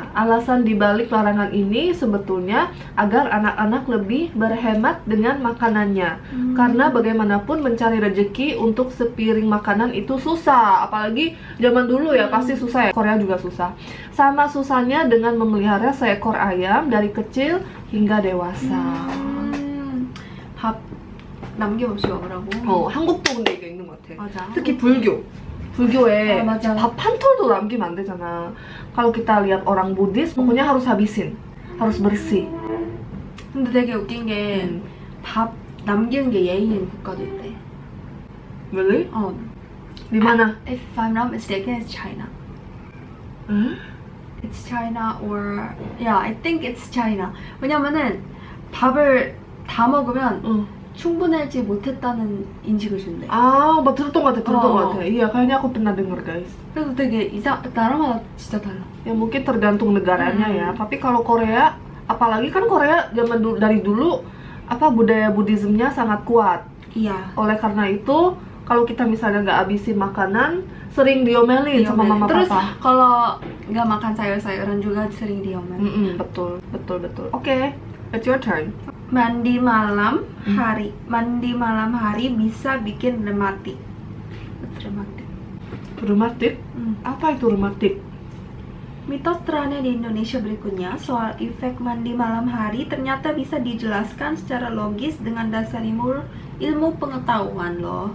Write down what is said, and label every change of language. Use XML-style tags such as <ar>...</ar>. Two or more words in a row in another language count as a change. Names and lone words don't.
<id>Alasan dibalik larangan ini sebetulnya agar anak-anak lebih berhemat dengan makanannya. Karena bagaimanapun mencari rezeki untuk sepiring makanan itu susah. Apalagi zaman dulu ya, pasti susah ya. Korea juga susah. Sama susahnya dengan memelihara seekor ayam dari kecil hingga dewasa.</id> <ko>밥 남김없이 먹으라고. 한국도 근데 이게 있는 것 같아. 맞아. 특히 불교에 맞아. 밥 한 톨도 남기면 안 되잖아.</ko> <id>Kalau kita lihat orang Buddhis, pokoknya harus habisin, harus bersih.</id> <ko>근데 되게 웃긴 게 밥 남기는 게 예의인 국가도 있대.</ko> <en>Really?</en> <id>Di mana?</id> <en>If I'm not mistaken, it's China. It's China or yeah, I think it's China.</en> <ko>왜냐면은 밥을 다 먹으면 충분하지 못했다는 인식을 준대. 막 들었던 것 같아.</ko> <id>Iya, kayaknya aku pernah denger guys.</id> <ko>그래서 되게 나라마다 진짜 달라.</ko> <id>Ya mungkin tergantung negaranya ya. Tapi kalau Korea, apalagi kan Korea zaman dari dulu apa, budaya Buddhismnya sangat kuat. Iya. Oleh karena itu, kalau kita misalnya nggak habisin makanan, sering diomelin sama mama Terus papa. kalau nggak makan sayur-sayuran juga sering diomelin. Betul. Oke,</id> <en>it's your turn.</en> <id>Mandi malam hari bisa bikin rematik. Rematik? Apa itu rematik? Mitos teraneh di Indonesia berikutnya soal efek mandi malam hari ternyata bisa dijelaskan secara logis dengan dasar ilmu pengetahuan loh.</id>